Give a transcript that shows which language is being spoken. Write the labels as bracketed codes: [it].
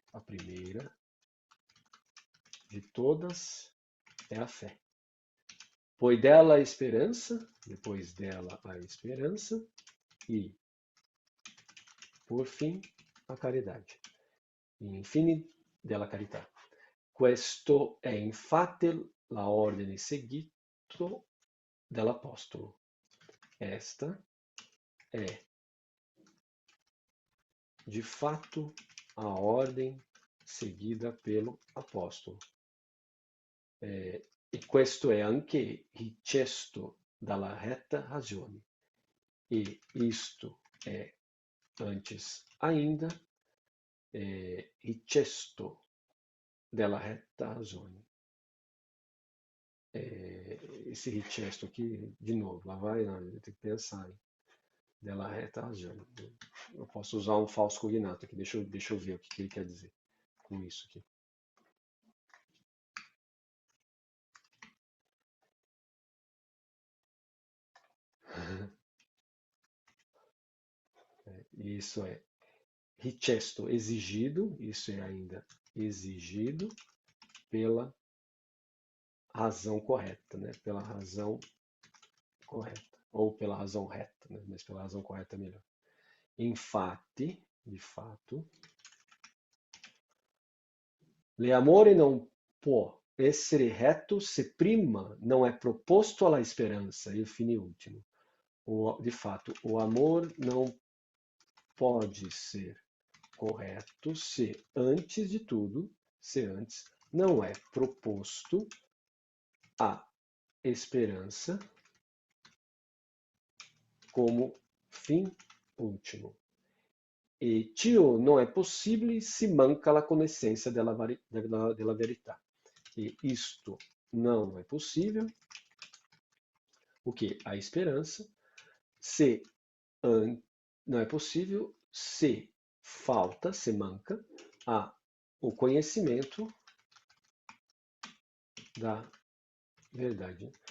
[pt] A primeira de todas é a fé. Pois dela a esperança, depois dela a esperança e, por fim, a caridade. [it] Infine della carità. Questo è infatti la ordine seguito dell'Apostolo. [pt] Esta é, de fato, a ordem seguida pelo apóstolo. [it] E questo è anche richiesto dalla retta ragione. [pt] E isto é, antes ainda, [it] richiesto della retta ragione. [pt] Esse richiesto aqui, de novo, lá vai, tem que pensar, hein? [it] Della retta ragione. [pt] Eu posso usar um falso cognato aqui, deixa eu ver o que ele quer dizer com isso aqui. Isso é richiesto, exigido, isso é ainda exigido pela razão correta, né? Pela razão correta, ou pela razão reta, né? Mas pela razão correta é melhor. Infatti, de fato, [it] L'amore non può essere retto se prima [pt] não é [it] proposto alla esperança. [pt] E o fine último. De fato, o amor não pode ser correto se, antes de tudo, se antes não é proposto a esperança como fim último. [it] E ciò non è possibile se manca la conoscenza della verità. [pt] E isto não é possível, o que? A esperança, se não é possível se falta, [it] se manca [pt] o conhecimento da verdade.